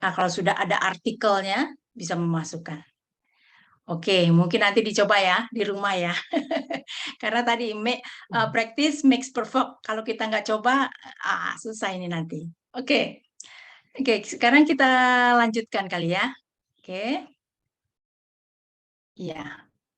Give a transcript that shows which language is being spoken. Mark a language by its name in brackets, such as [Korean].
[Indonesian] Kalau sudah ada artikelnya bisa memasukkan. Oke, mungkin nanti dicoba ya di rumah ya. Karena tadi [English] practice makes perfect. [Indonesian] Kalau kita nggak coba, susah ini nanti. Oke. Oke, sekarang kita lanjutkan kali ya. Oke. Ya.